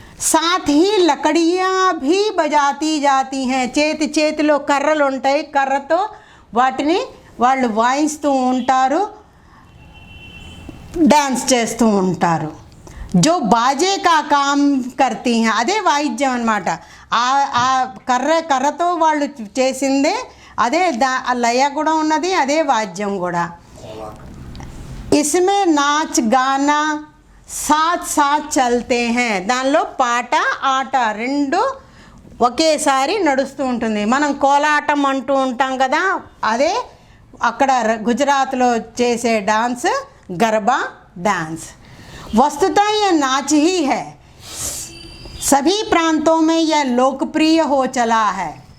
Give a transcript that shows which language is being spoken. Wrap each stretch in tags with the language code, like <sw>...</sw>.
<hi>साथ ही लकड़ियाँ भी बजाती जाती हैं.</hi> <te>చేతిలో కర్రలు ఉంటాయి, కర్రతో వాటిని వాళ్ళు వాయిస్తూ ఉంటారు, డ్యాన్స్ చేస్తూ ఉంటారు.</te> <hi>జో బాజే కా కామ్ కర్తీ హై,</hi> <te>అదే వాయిద్యం అన్నమాట. ఆ కర్రతో వాళ్ళు చేసిందే, అదే లయ కూడా ఉన్నది, అదే వాద్యం కూడా.</te> <hi>ఇస్మే నాచ్ గానా సాత్ సాత్ చల్తే హై,</hi> <te>దానిలో పాట ఆట రెండు ఒకేసారి నడుస్తూ ఉంటుంది. మనం కోలాటం అంటూ ఉంటాం కదా, అదే అక్కడ గుజరాత్లో చేసే డాన్స్ గర్బా డాన్స్.</te> <hi>वस्तुतः यह नाच ही है, सभी प्रांतों में यह लोकप्रिय हो चला है.</hi>